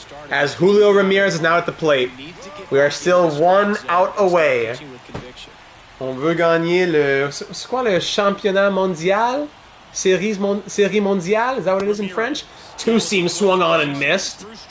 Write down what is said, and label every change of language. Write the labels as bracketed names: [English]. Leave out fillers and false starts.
[English] As Julio Ramirez is now at the plate, we are still 1 out away. [French] On veut gagner le. C'est quoi le championnat mondial? Série mondiale? [English] Is that what it is in French? 2-seam swung on and missed.